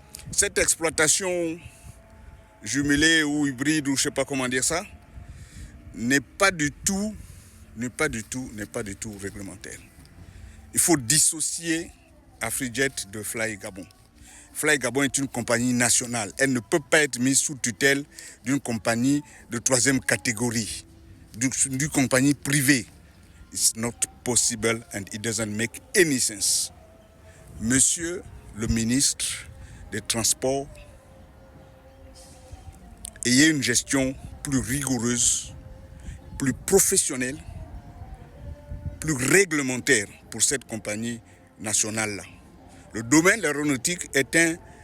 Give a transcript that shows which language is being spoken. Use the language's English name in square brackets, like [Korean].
[French] Cette exploitation jumelée ou hybride, ou je ne sais pas comment dire ça, n'est pas du tout réglementaire. Il faut dissocier Afrijet de Fly Gabon. Fly Gabon est une compagnie nationale. Elle ne peut pas être mise sous tutelle d'une compagnie de troisième catégorie, d'une compagnie privée. [English] It's not possible and it doesn't make any sense. [French] Monsieur le ministre des Transports, ayez une gestion plus rigoureuse, plus professionnelle, plus réglementaire pour cette compagnie nationale-là. Le domaine de l'aéronautique est un